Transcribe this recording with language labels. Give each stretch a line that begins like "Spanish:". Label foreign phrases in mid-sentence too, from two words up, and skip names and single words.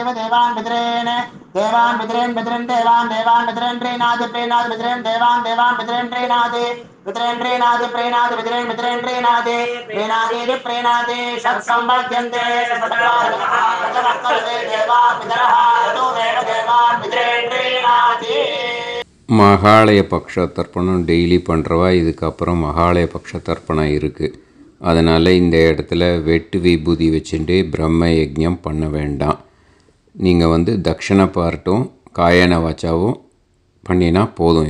Sanskrit: देवान् पितॄन् देवान् पितॄन् पितॄन् देवान् देवान् पितॄन् प्रीणाति प्रीणाति पितॄन् देवान् देवान् पितॄन् प्रीणाति पितॄन् प्रीणाति प्रीणाति पितॄन् पितॄन् प्रीणाति प्रीणाति प्रीणाति षट्संवर्ध्यन्ते देवा पितरः ततो देव देवान् पितॄन् प्रीणाति.
Tamil: மகாலய பக்ஷ தர்ப்பணம் டெய்லி பண்ணுறவா இதுக்கப்புறம் மகாலய பக்ஷ தர்ப்பணம் இருக்குது. அதனால் இந்த இடத்துல வெட்டு விபூதி வச்சுட்டு பிரம்ம யஜ்ஞம் பண்ண வேண்டாம். நீங்கள் தட்சணை பார்ட்டும் காயன வாச்சாவும் பண்ணினா போதும்.